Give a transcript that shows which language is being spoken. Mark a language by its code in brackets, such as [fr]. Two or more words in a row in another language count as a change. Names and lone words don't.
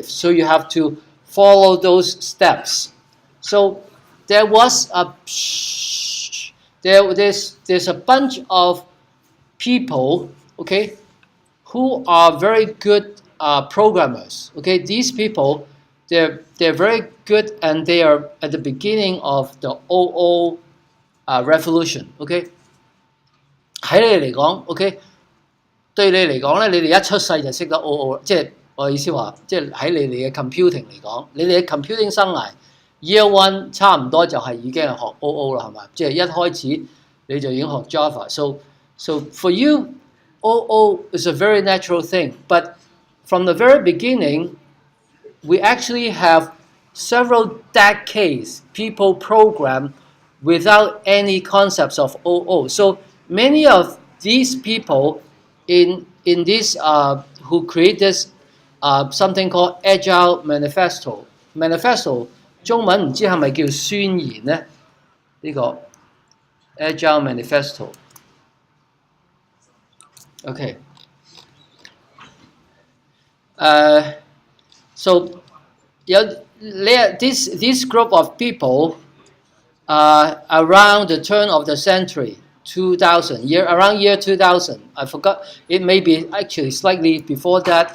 [en] So you have to follow those steps. So there was there's a bunch of people, okay, who are very good programmers. Okay, these people, they're very good, and they are at the beginning of the OO revolution. [yue] OK， 喺你嚟講 ，OK， 對你嚟講咧，你哋一出世就識得 OO， 即係我意思話，即係喺你哋嘅 computing 嚟講，你哋嘅 computing 生涯 [en] year one [yue] 差唔多就係已經係學 OO 啦，係咪？即係一開始你就已經學 [en] Java。So for you, OO is a very natural thing. But from the very beginning, we actually have several decades people program without any concepts of OO. So many of these people in this who create this something called Agile Manifesto. [yue] Manifesto 中文唔知係咪叫宣言呢？呢個 Agile Manifesto. [en] Okay. So this group of people around the turn of the century, 2000, around year 2000, I forgot, it may be actually slightly before that.